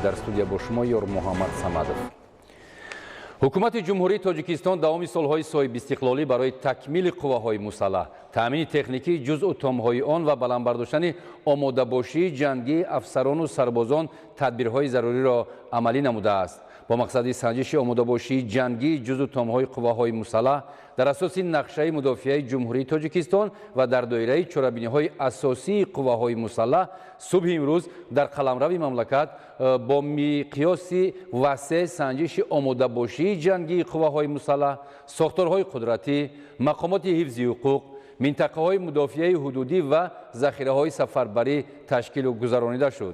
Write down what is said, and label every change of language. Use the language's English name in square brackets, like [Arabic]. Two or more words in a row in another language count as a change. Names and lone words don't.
[Tajik] Дар студия бо шумо ёр Муҳаммад Самадов. ҳукумати ҷумҳурии Тоҷикистон давоми солҳои соҳибистиқлолӣ барои такмили қувваҳои мусаллаҳ, таъмини техникӣ ҷузъу томҳои он ва баландбардоштани омодабошии ҷангии афсарону сарбозон тадбирҳои заруриро амалӣ намудааст. [Persian] با مقصد سنجش آماده‌باشی جنگی جزو تام‌های قواهای مسلح در اساس نقشه مدافعه جمهوری تاجیکستان و در دایره چرابینی‌های اساسی قواهای مسلح صبح امروز در قلمرو مملکت با مقیاس وسیع سنجش آماده‌باشی جنگی قواهای مسلح، ساختارهای قدرتی، مقامات حفظ حقوق، منطقه‌های مدافعه حدودی و ذخیره‌های سفربری تشکیل و گذرانیده شد.